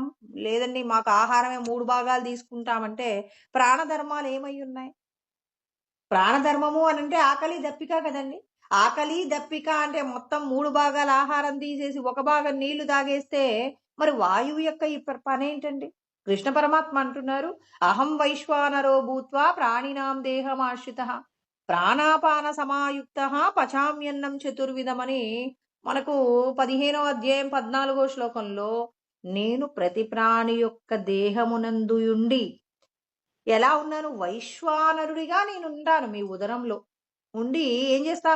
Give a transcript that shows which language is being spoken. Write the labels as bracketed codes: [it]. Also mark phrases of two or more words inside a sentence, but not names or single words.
[te] లేదండి మాకు ఆహారమే 3 భాగాలు తీసుకుంటామంటే ప్రాణధర్మాలు ఏమై ఉన్నాయి? ప్రాణధర్మము అని అంటే ఆకలి దప్పిక కదండి. ఆకలి దప్పిక అంటే మొత్తం 3 భాగాల ఆహారం తీసేసి 1 భాగం నీళ్లు తాగేస్తే మరి వాయువు యొక్క ఈ పనేంటండి? కృష్ణ పరమాత్మ అంటున్నారు, [sa] అహం వైశ్వానరో భూత్వా ప్రాణినాం దేహమాశ్రితః ప్రాణాపాన సమాయుక్తః పచామ్యన్నం చతుర్విధమని [te] మనకు 15వ అధ్యాయం 14వ శ్లోకంలో నేను ప్రతి ప్రాణి యొక్క దేహమునందుయుండి ఎలా ఉన్నాను? వైశ్వానరుడిగా నేనుంటాను మీ ఉదరంలో ఉండి ఏం చేస్తాను?